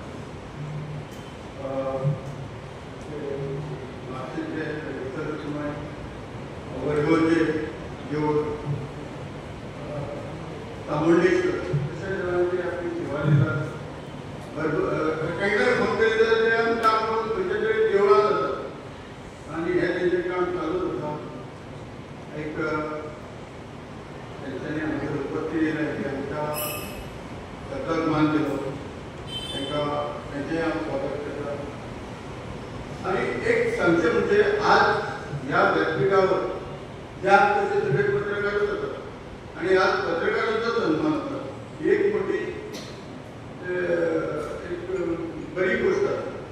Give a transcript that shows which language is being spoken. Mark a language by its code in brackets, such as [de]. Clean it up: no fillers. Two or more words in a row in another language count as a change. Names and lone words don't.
[kok] म्हापशेचे वरगोवचे देवूळ, चामुंडेश्वर अशा देवळांची आपली सेवा दितात. केन्नाय फोन केले जाल्यार ते आमी काम करून खंयच्या तरी देवळांत आसात आनी हें तेंचें काम चालूच आसा. एक तेंच्यांनी हांगासर उपस्थित येयले की आमच्या सतत मान [mr] दिलो त्यांचे स्वागत करता आणि एक सांगचे म्हणजे आज या व्यासपीठावर ज्या तसे सगळे पत्रकार होतात आणि आज पत्रकारांचा सन्मान होता एक मोठी एक बरी गोष्ट आहे.